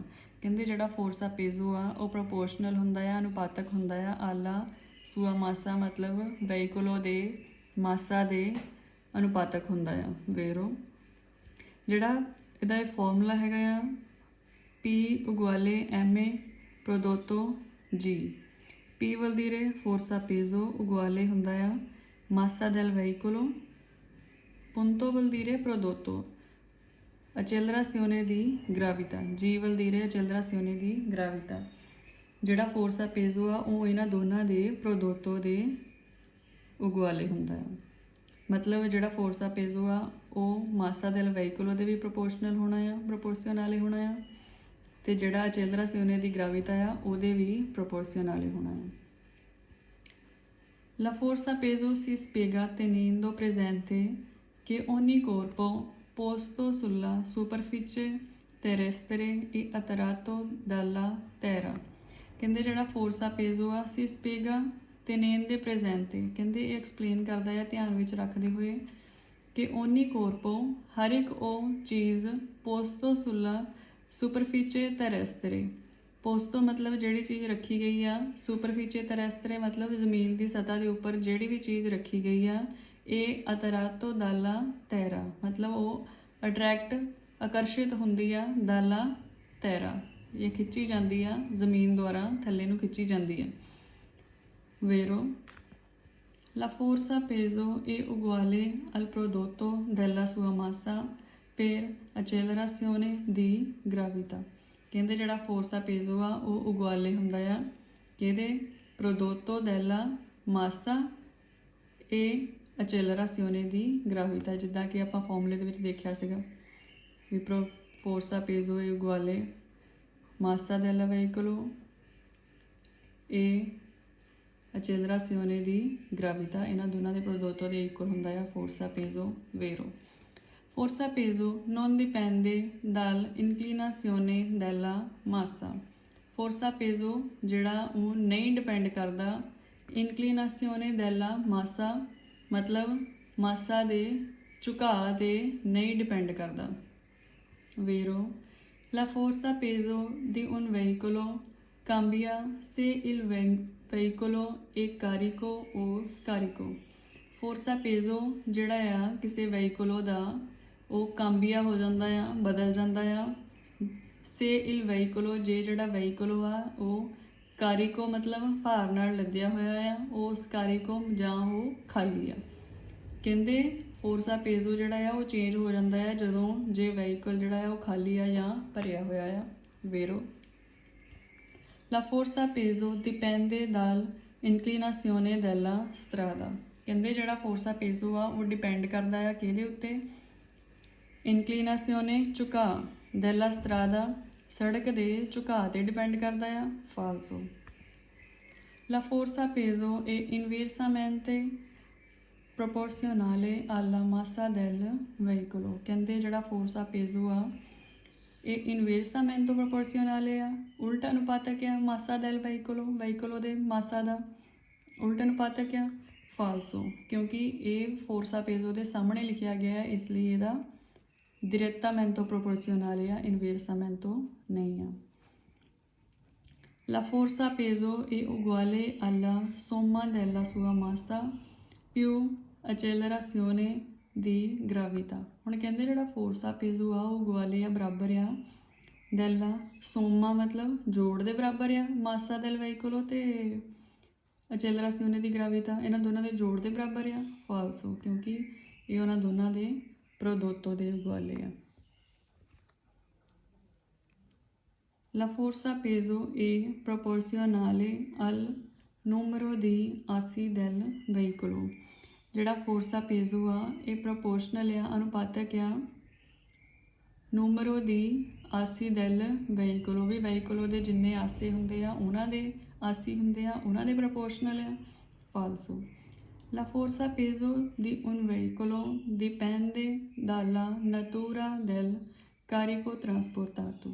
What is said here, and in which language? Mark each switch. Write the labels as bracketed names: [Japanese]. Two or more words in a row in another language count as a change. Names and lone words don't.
[Punjabi] ਕਹਿੰਦੇ ਜਿਹੜਾ [Italian] forza peso [Punjabi] ਆ ਉਹ ਪ੍ਰੋਪੋਰਸ਼ਨਲ ਹੁੰਦਾ ਆ, ਅਨੁਪਾਤਕ ਹੁੰਦਾ ਆ [Italian] alla sua massa, [Punjabi] ਮਤਲਬ ਵਹੀਕਲੋ ਦੇ ਮਾਸਾ ਦੇ ਅਨੁਪਾਤਕ ਹੁੰਦਾ ਆ। ਵੇਰੋ ਜਿਹੜਾ ਇਹਦਾ ਇਹ ਫਾਰਮੂਲਾ ਹੈਗਾ ਆ P ਉਗਵਾਲੇ MA ਪ੍ਰੋਦੋਤੋ G। [Italian] P vuol dire forza peso uguale [Punjabi] ਹੁੰਦਾ ਆ [Italian] massa del veicolo, punto vuol dire prodotto, accelerazione di gravità, G vuol dire accelerazione di gravità। [Punjabi] ਜਿਹੜਾ [Italian] forza peso [Punjabi] ਆ ਉਹ ਇਹਨਾਂ ਦੋਨਾਂ ਦੇ ਪ੍ਰੋਦੋਤੋ ਦੇ ਉਗਵਾਲੇ ਹੁੰਦਾ ਆ, ਮਤਲਬ ਜਿਹੜਾ [Italian] forza peso [Punjabi] ਆ ਉਹ [Italian] massa del veicolo [Punjabi] ਦੇ ਵੀ ਪ੍ਰੋਪੋਰਸ਼ਨਲ ਹੋਣਾ ਆ, ਪ੍ਰੋਪੋਰਸ਼ਨਲੇ ਹੋਣਾ ਆ, ਤੇ ਜਿਹੜਾ [Italian] accelerazione di gravità [Punjabi] ਆ ਉਹਦੇ ਵੀ ਪ੍ਰੋਪੋਰਸ਼ਨਲੇ ਹੋਣਾ ਆ। [Italian] La forza peso si spiega tenendo presente che ogni corpo posto sulla superficie terrestre è attratto dalla terra। [Punjabi] ਕਹਿੰਦੇ ਜਿਹੜਾ [Italian] forza peso ਆ si spiega tenendo presente, [Punjabi] ਕਹਿੰਦੇ ਇਹ ਐਕਸਪਲੇਨ ਕਰਦਾ ਹੈ ਧਿਆਨ ਵਿੱਚ ਰੱਖਦੇ ਹੋਏ [Italian] ਕਿ ogni corpo [Punjabi] ਹਰ ਇੱਕ ਉਹ ਚੀਜ਼ [Italian] posto sulla superficie terrestre, [Punjabi] ਪੋਸਟੋ ਮਤਲਬ ਜਿਹੜੀ ਚੀਜ਼ ਰੱਖੀ ਗਈ ਆ, [Italian] superficie terrestre [Punjabi] ਮਤਲਬ ਜ਼ਮੀਨ ਦੀ ਸਤ੍ਹਾ ਦੇ ਉੱਪਰ ਜਿਹੜੀ ਵੀ ਚੀਜ਼ ਰੱਖੀ ਗਈ ਆ, ਇਹ [Italian] attratto dalla terra [Punjabi] ਮਤਲਬ ਉਹ ਆਕਰਸ਼ਿਤ ਹੁੰਦੀ ਆ, [Italian] dalla terra [Punjabi] ਇਹ ਖਿੱਚੀ ਜਾਂਦੀ ਆ, ਜ਼ਮੀਨ ਦੁਆਰਾ ਥੱਲੇ ਨੂੰ ਖਿੱਚੀ ਜਾਂਦੀ ਆ। [Italian] ਵੇਰੋ La forza peso è uguale al prodotto della sua massa per accelerazione di gravità। [Punjabi] ਕਹਿੰਦੇ ਜਿਹੜਾ [Italian] forza peso [Punjabi] ਆ ਉਹ [Italian] uguale [Punjabi] ਹੁੰਦਾ ਆ ਕਿਹਦੇ, [Italian] prodotto della massa e accelerazione di gravità, [Punjabi] ਜਿੱਦਾਂ ਕਿ ਆਪਾਂ ਫਾਰਮੂਲੇ ਦੇ ਵਿੱਚ ਦੇਖਿਆ ਸੀਗਾ ਵੀ [Italian] forza peso è uguale massa della veicolo e accelerazione di gravità, [Punjabi] ਇਹਨਾਂ ਦੋਨਾਂ ਦੇ ਪ੍ਰੋਦੋਤੋ ਦੇ ਇਕੁਅਲ ਹੁੰਦਾ ਆ [Italian] forza peso. ਵੇਰੋ Forza peso non dipende dall'inclinazione della massa। forza peso [Punjabi] ਜਿਹੜਾ ਉਹ ਨਹੀਂ ਡਿਪੈਂਡ ਕਰਦਾ [Italian] inclinazione della massa, [Punjabi] ਮਤਲਬ ਮਾਸਾ ਦੇ ਝੁਕਾਅ 'ਤੇ ਨਹੀਂ ਡਿਪੈਂਡ ਕਰਦਾ। [Italian] ਵੇਰੋ La forza peso di un veicolo cambia se il veicolo è carico o scarico। forza peso [Punjabi] ਜਿਹੜਾ ਆ ਕਿਸੇ ਵਹੀਕਲੋ ਦਾ ਉਹ ਕਾਂਬੀਆ ਹੋ ਜਾਂਦਾ ਆ, ਬਦਲ ਜਾਂਦਾ ਆ। [Italian] se il veicolo [Punjabi] ਜੇ ਜਿਹੜਾ ਵਹੀਕਲੋ ਆ ਉਹ ਕਾਰੀਕੋ ਮਤਲਬ ਭਾਰ ਨਾਲ ਲੱਦਿਆ ਹੋਇਆ ਆ, ਉਹ ਸਕਾਰੀਕੋ ਜਾਂ ਉਹ ਖਾਲੀ ਆ। ਕਹਿੰਦੇ [Italian] forza peso [Punjabi] ਜਿਹੜਾ ਆ ਉਹ ਚੇਂਜ ਹੋ ਜਾਂਦਾ ਆ ਜਦੋਂ ਜੇ ਵਹੀਕਲ ਜਿਹੜਾ ਆ ਉਹ ਖਾਲੀ ਆ ਜਾਂ ਭਰਿਆ ਹੋਇਆ ਆ। [Italian] ਵੇਰੋ La forza peso dipende dall'inclinazione della strada। [Punjabi] ਕਹਿੰਦੇ ਜਿਹੜਾ [Italian] forza peso [Punjabi] ਆ ਉਹ ਡਿਪੈਂਡ ਕਰਦਾ ਆ ਕਿਹਦੇ ਉੱਤੇ, ਇਨਕਲੀਨਾਸੀਓਨੇ ਝੁਕਾਅ, [Italian] della strada [Punjabi] ਸੜਕ ਦੇ ਝੁਕਾਅ 'ਤੇ ਡਿਪੈਂਡ ਕਰਦਾ ਆ। [Italian] ਫਾਲਸੋ La forza peso è inversamente proporzionale alla massa del veicolo। [Punjabi] ਕਹਿੰਦੇ ਜਿਹੜਾ [Italian] forza peso [Punjabi] ਆ ਇਹ [Italian] inversamente proporzionale [Punjabi] ਆ, ਉਲਟਾ ਅਨੁਪਾਤਕ ਆ [Italian] massa del veicolo [Punjabi] ਦੇ ਮਾਸਾ ਦਾ ਉਲਟਾ ਅਨੁਪਾਤਕ ਆ। ਫਾਲਸੋ ਕਿਉਂਕਿ ਇਹ [Italian] forza peso [Punjabi] ਦੇ ਸਾਹਮਣੇ ਲਿਖਿਆ ਗਿਆ ਹੈ, ਇਸ ਲਈ ਇਹਦਾ [Italian] direttamente proporzionale [Punjabi] ਆ, inversamente ਨਹੀਂ ਆ। [Italian] La forza peso è uguale alla somma della sua massa più accelerazione di gravità। [Punjabi] ਹੁਣ ਕਹਿੰਦੇ ਜਿਹੜਾ [Italian] forza peso [Punjabi] ਆ ਉਹ ਉਗਵਾਲੇ ਆ ਬਰਾਬਰ ਆ [Italian] della somma [Punjabi] ਮਤਲਬ ਜੋੜ ਦੇ ਬਰਾਬਰ ਆ, [Italian] massa del veicolo [Punjabi] ਤੇ [Italian] accelerazione di gravità [Punjabi] ਇਹਨਾਂ ਦੋਨਾਂ ਦੇ ਜੋੜ ਦੇ ਬਰਾਬਰ ਆ। ਫਾਲਸੋ ਕਿਉਂਕਿ ਇਹ ਉਹਨਾਂ ਦੋਨਾਂ ਦੇ ਪ੍ਰੋਦੋਤੋ ਦੇ ਉਗਵਾਲੇ ਆ। [Italian] La forza peso è proporzionale al numero di assi del veicolo। [Punjabi] ਜਿਹੜਾ [Italian] forza peso [Punjabi] ਆ ਇਹ ਪ੍ਰੋਪੋਰਸ਼ਨਲ ਆ, ਅਨੁਪਾਤਕ ਆ [Italian] numero di assi del veicolo, [Punjabi] ਵੀ ਵਹੀਕਲੋ ਦੇ ਜਿੰਨੇ ਆਸੇ ਹੁੰਦੇ ਆ ਉਹਨਾਂ ਦੇ ਆਸੀ ਹੁੰਦੇ ਆ, ਉਹਨਾਂ ਦੇ ਪ੍ਰੋਪੋਰਸ਼ਨਲ ਆ। [Italian] ਫਾਲਸੋ La forza peso di un veicolo dipende dalla natura del carico trasportato।